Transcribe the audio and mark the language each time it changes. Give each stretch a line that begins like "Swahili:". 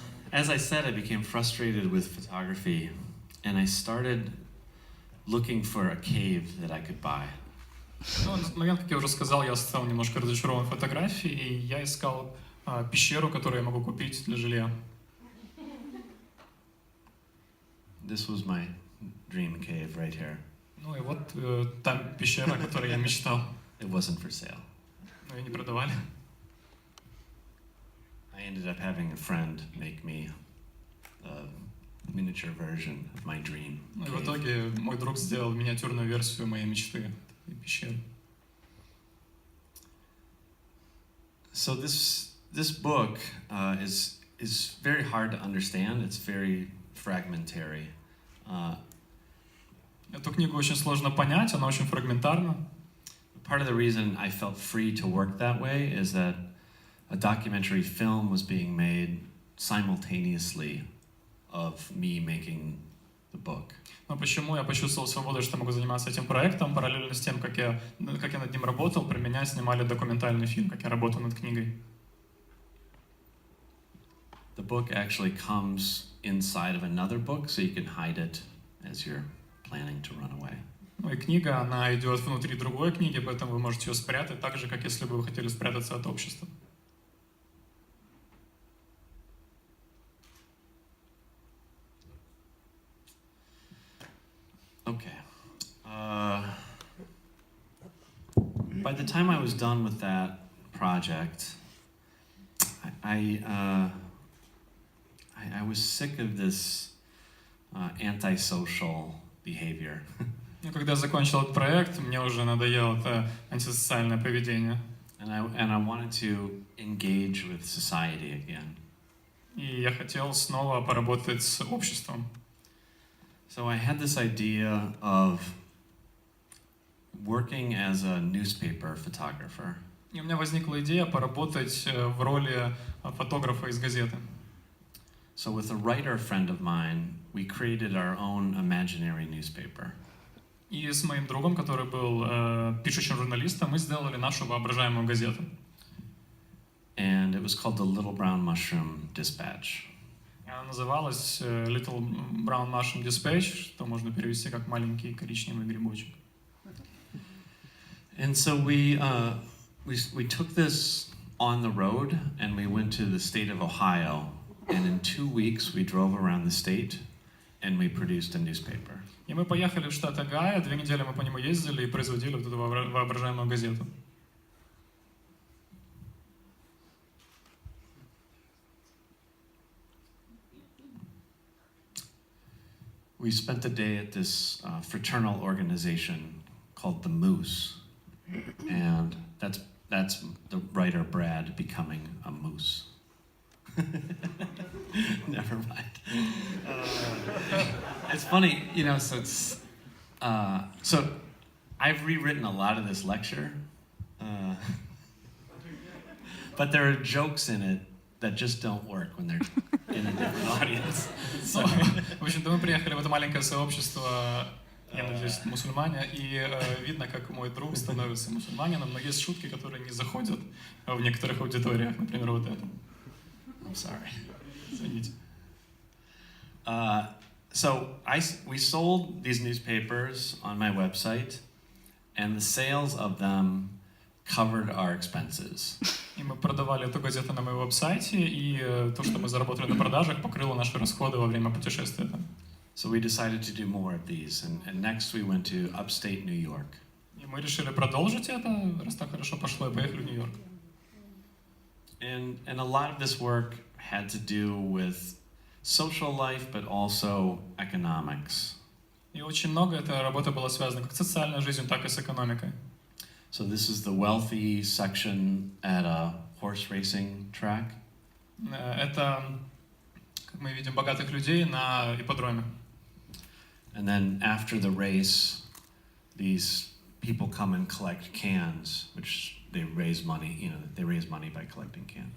English: As I said, I became frustrated with photography, and I started looking for a cave that I could buy.
Russian: Ну, на тот момент, как я уже сказал, я стал немножко разочарован фотографией, и я искал пещеру, которую я могу купить для жилья.
English: This was my dream cave right here.
Russian: Ну и вот та пещера, о которой я мечтал.
English: It wasn't for sale.
Russian: Но ее не продавали.
English: I ended up having a friend make me a miniature version of my dream.
Russian: Ну и в итоге мой друг сделал миниатюрную версию моей мечты, этой пещеры.
English: So this book is very hard to understand. It's very fragmentary.
Russian: Эту книгу очень сложно понять, она очень фрагментарна.
English: Part of the reason I felt free to work that way is that a documentary film was being made simultaneously of me making the book.
Russian: Но почему я почувствовал свободу, что могу заниматься этим проектом, параллельно с тем, как я над ним работал, про меня снимали документальный фильм, как я работал над книгой.
English: The book actually comes inside of another book, so you can hide it as you're planning to run away.
Russian: Ну и книга, она идет внутри другой книги, поэтому вы можете ее спрятать так же, как если бы вы хотели спрятаться от общества.
English: Okay. By the time I was done with that project, I was sick of this antisocial behavior.
Russian: Ну, когда я закончил этот проект, мне уже надоело это антисоциальное поведение.
English: And I wanted to engage with society again.
Russian: И я хотел снова поработать с обществом.
English: So I had this idea of working as a newspaper photographer.
Russian: И у меня возникла идея поработать в роли фотографа из газеты.
English: So with a writer friend of mine, we created our own imaginary newspaper.
Russian: И с моим другом, который был пишущим журналистом, мы сделали нашу воображаемую газету.
English: And it was called the Little Brown Mushroom Dispatch.
Russian: Она называлась Little Brown Mushroom Dispatch, что можно перевести как маленький коричневый грибочек.
English: And so we took this on the road and we went to the state of Ohio. And in 2 weeks we drove around the state and we produced a newspaper.
Russian: И мы поехали в штат Огайо, 2 недели мы по нему ездили и производили вот эту воображаемую газету.
English: We spent the day at this fraternal organization called the Moose, and that's the writer Brad becoming a moose. Never mind. It's funny, you know. So it's so I've rewritten a lot of this lecture, but there are jokes in it that just don't work when they're in a different audience. So.
Russian: В общем-то, мы приехали в это маленькое сообщество Я надеюсь, мусульмане. И видно, как мой друг становится мусульманином, но есть шутки, которые не заходят в некоторых аудиториях. Например, вот это.
English: I'm sorry.
Russian: Извините.
English: So we sold these newspapers on my website, and the sales of them covered our expenses.
Russian: И мы продавали эту газету на моем веб-сайте, и то, что мы заработали на продажах, покрыло наши расходы во время путешествия.
English: So we decided to do more of these, and next we went to upstate New York.
Russian: И мы решили продолжить это, раз так хорошо пошло, и поехали в Нью-Йорк.
English: And a lot of this work had to do with social life, but also economics.
Russian: И очень много этой работы было связано как с социальной жизнью, так и с экономикой.
English: So this is the wealthy section at a horse racing track.
Russian: Это, как мы видим, богатых людей на ипподроме.
English: And then after the race, these people come and collect cans, which they raise money, they raise money by collecting cans.